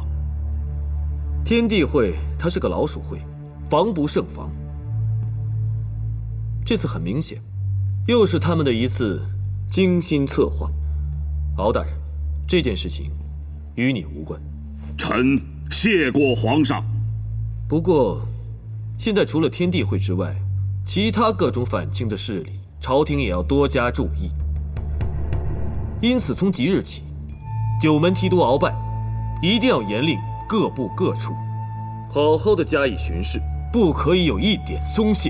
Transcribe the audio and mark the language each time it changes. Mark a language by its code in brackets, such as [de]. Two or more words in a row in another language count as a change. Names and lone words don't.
[zh] 天地會它是個老鼠會，防不勝防。這次很明顯，又是他們的一次精心策劃。敖大人，這件事情與你無關。臣謝過皇上。不過，現在除了天地會之外，其他各種反清的勢力，朝廷也要多加注意。因此，從即日起， 9門提督鳌拜，一定要严令各部各处，好好的加以巡视，不可以有一点鬆懈。